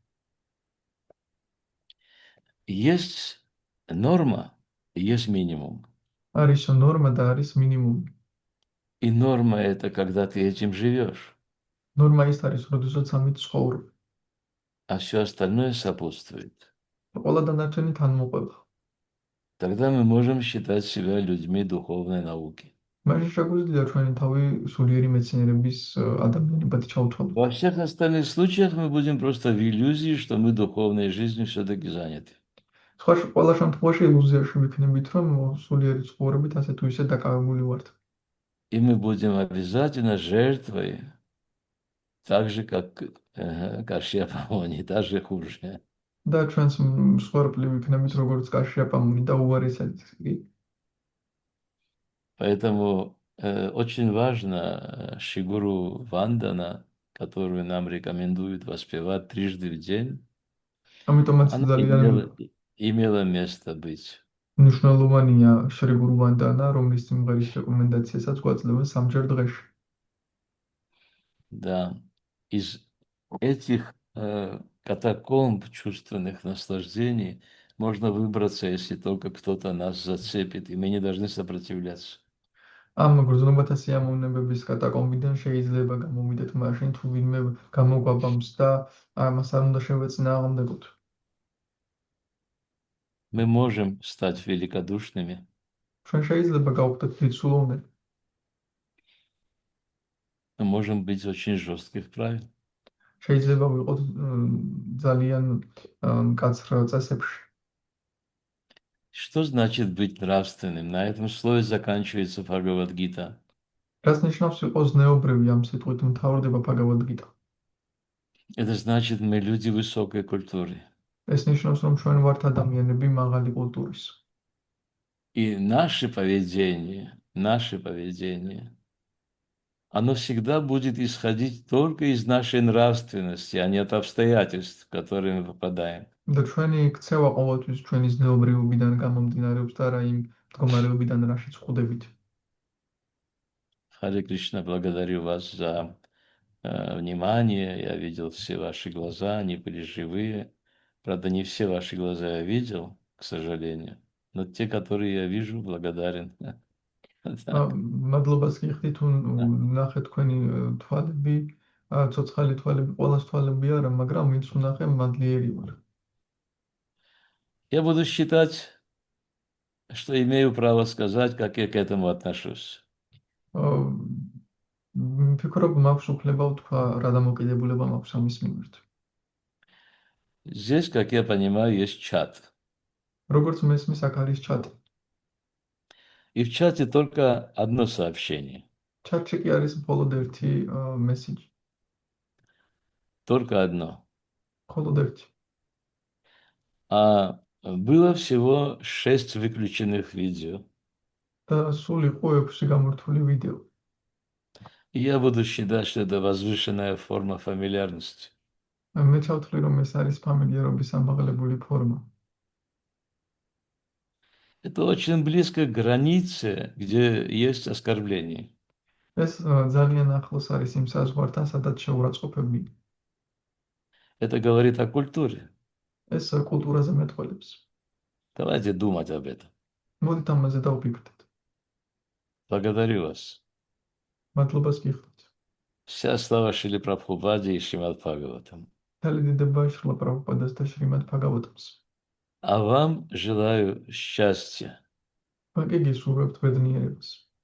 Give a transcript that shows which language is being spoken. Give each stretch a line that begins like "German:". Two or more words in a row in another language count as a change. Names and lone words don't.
Russian: Есть норма, есть минимум.
Georgian: არის ნორმა და არის მინიმუმი.
Russian: И норма это когда ты этим живешь,
Georgian: ნორმა ის არის, როდესაც ამით ცხოვრობ.
Russian: а все остальное сопутствует.
Georgian: ყველა დანარჩენი თანმოყვება.
Russian: Тогда мы можем считать себя людьми духовной науки.
Georgian: მაშინ შეგვიძლია ჩვენი თავი სულიერი მეცნიერების ადამიანებად ჩავთვალოთ.
Russian: Во всех остальных случаях мы будем просто в иллюзии, что мы духовной жизнью все-таки заняты.
Georgian: ყველა შემთხვევაში ილუზიაში ვიქნებით, რომ სულიერი ცხოვრებით ასე თუ ისე დაკავებული ვართ.
Russian: И мы будем обязательно жертвой, так же, как Каршия Памони, даже хуже.
Georgian: და ჩვენს მსხვერპლი ვიქნებით, როგორც კაშია პამონი და უარესად კი.
Russian: Поэтому очень важно Шигуру Вандана, которую нам рекомендуют воспевать трижды в день,
Georgian: ამიტომაც
Russian: она
Georgian: ძალიან
Russian: имела место быть.
Georgian: მნიშვნელოვანია შრი გურუ ვანდანა, რომლის სიმღერის რეკომენდაციასაც გვაძლევენ სამჯერ დღეში.
Russian: Да, из этих катакомб чувственных наслаждений можно выбраться, если только кто-то нас зацепит, и мы не должны сопротивляться.
Georgian: ამ გრძნობათა სიამოვნებების კატაკომბიდან შეიძლება გამოვიდეთ მაშინ, თუ ვინმე გამოგვაბამს და ამას არ უნდა შევეწინააღმდეგოთ.
Russian: Мы можем стать великодушными,
Georgian: ჩვენ შეიძლება გავხდეთ დიდსულოვნები,
Russian: мы можем быть очень жестких правил.
Georgian: შეიძლება ვიყოთ ძალიან მკაცრ წესებში.
Russian: Что значит быть нравственным? На этом слове заканчивается Бхагавад-гита.
Georgian: რას ნიშნავს იყოს ზნეობრივი ამ სიტყვით მთავრდება ბჰაგავად-გიტა?
Russian: Это значит, мы люди высокой культуры.
Georgian: ეს ნიშნავს, რომ ჩვენ ვართ ადამიანები მაღალი კულტურის.
Russian: И наше поведение, оно всегда будет исходить только из нашей нравственности, а не от обстоятельств, в которые мы попадаем.
Georgian: და ჩვენი ქცევა ყოველთვის ჩვენი ზნეობრიობიდან გამომდინარეობს და რა იმ მდგომარეობიდან რაშიც ვხვდებით.
Russian: Харе Кришна, благодарю вас за внимание. Я видел все ваши глаза, они были живые. Правда, не все ваши глаза я видел, к сожалению. Но те, которые я вижу, благодарен.
Georgian: მადლობას გიხდით, თუ ნახეთ თქვენი თვალები, ცოცხალი თვალები, ყველას თვალები არა, მაგრამ ვინც ვნახე, მადლიერი ვარ.
Russian: Я буду считать, что имею право сказать, как я к этому отношусь.
Georgian: ვფიქრობ, მაქვს უფლება ვთქვა, რა დამოკიდებულება მაქვს ამის მიმართ.
Russian: Здесь, как я понимаю, есть чат.
Georgian: როგორც მესმის, აქ არის ჩატი.
Russian: И в чате только одно сообщение.
Georgian: ჩატში კი არის მხოლოდ ერთი მესიჯი.
Russian: Только одно.
Georgian: მხოლოდ ერთი.
Russian: А было всего 6 выключенных видео.
Georgian: და სულ იყო 6 გამორთული ვიდეო.
Russian: И я буду считать, что это возвышенная форма фамильярности.
Georgian: მე ჩავთვლი, რომ ეს არის ფამილიერობის ამაღლებული ფორმა.
Russian: Это очень близко к границе, где есть оскорбление.
Georgian: ეს ძალიან ახლოს არის იმ საზღვართან, სადაც შეურაცხყოფებია.
Russian: Это говорит о культуре.
Georgian: ეს კულტურაზე მეტყველებს.
Russian: Давайте думать об этом.
Georgian: მოდით ამაზე დავფიქრდეთ.
Russian: Благодарю вас.
Georgian: მადლობას გიხდით.
Russian: Вся слава Шриле Прабхупаде и Шримад Бхагаватам.
Georgian: მთელი დიდება შრილა პრაბჰუპადას და შრიმად ბჰაგავატამს.
Russian: А вам желаю счастья.
Georgian: მაგ გისურვებთ ბედნიერებას.